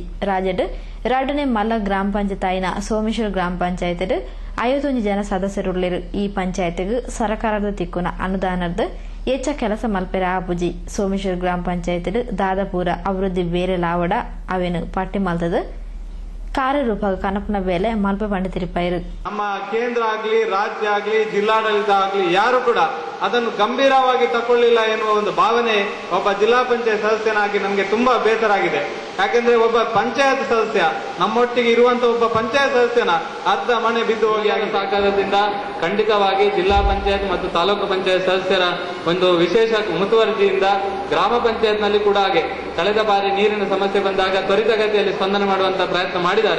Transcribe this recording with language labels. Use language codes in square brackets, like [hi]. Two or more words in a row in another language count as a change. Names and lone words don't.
[tcy] ರಾಜ್ಯದ 2ನೇ ಮಲ್ಲ ಗ್ರಾಮ ಪಂಚಾಯತ್ ಆಯ್ನ ಸೋಮೇಶ್ವರ ಗ್ರಾಮ ಪಂಚಾಯತ್ 51 ಜನ ಸದಸ್ಯರುಳ್ಳರು. ಈ ಪಂಚಾಯತ್ಗೆ ಸರ್ಕಾರದ ತಿಕ್ಕುನ ಅನುದಾನದ ಹೆಚ್ಚ ಕೆಲಸ ಮಲ್ಪೆರ ಆಪುಜಿ. ಸೋಮೇಶ್ವರ ಗ್ರಾಮ ಪಂಚಾಯತ್ ದಾದಾಪುರ ಅಭಿವೃದ್ಧಿ ಬೇರೆ ಲಾವಡ ಅವೇನು ಪಟ್ಟಿ ಮಲ್ತದ ಕಾರ್ಯರೂಪ ಕನಪನ ಬೇಲೆ ಮಲ್ಪೆ ಬಂಡೆ ತಿರುಪಾಯಿರು. [kn] ನಮ್ಮ ಕೇಂದ್ರ ಆಗ್ಲಿ ರಾಜ್ಯ ಆಗ್ಲಿ ಜಿಲ್ಲಾಡಳಿತ ಆಗ್ಲಿ ಯಾರು ಕೂಡ ಅದನ್ನು ಗಂಭೀರವಾಗಿ ತಕೊಳ್ಳಿಲ್ಲ ಎನ್ನುವ ಒಂದು ಭಾವನೆ ಒಬ್ಬ ಜಿಲ್ಲಾ ಪಂಚಾಯತ್ ಸದಸ್ಯನಾಗಿ ನಮಗೆ ತುಂಬಾ ಬೇಸರ ಆಗಿದೆ. ಯಾಕೆಂದ್ರೆ ಒಬ್ಬ ಪಂಚಾಯತ್ ಸದಸ್ಯ ನಮ್ಮೊಟ್ಟಿಗೆ ಇರುವಂತ ಒಬ್ಬ ಪಂಚಾಯತ್ ಸದಸ್ಯನ ಅರ್ಧ ಮನೆ ಬಿದ್ದು ಹೋಗಿ ಸಹಕಾರದಿಂದ ಖಂಡಿತವಾಗಿ ಜಿಲ್ಲಾ ಪಂಚಾಯತ್ ಮತ್ತು ತಾಲೂಕು ಪಂಚಾಯತ್ ಸದಸ್ಯರ ಒಂದು ವಿಶೇಷ ಮುತುವರ್ಜಿಯಿಂದ ಗ್ರಾಮ ಪಂಚಾಯತ್ ನಲ್ಲಿ ಕೂಡ ಹಾಗೆ ಕಳೆದ ಬಾರಿ ನೀರಿನ ಸಮಸ್ಯೆ ಬಂದಾಗ ತ್ವರಿತಗತಿಯಲ್ಲಿ ಸ್ಪಂದನೆ ಮಾಡುವಂತ ಪ್ರಯತ್ನ ಮಾಡಿದ್ದಾರೆ.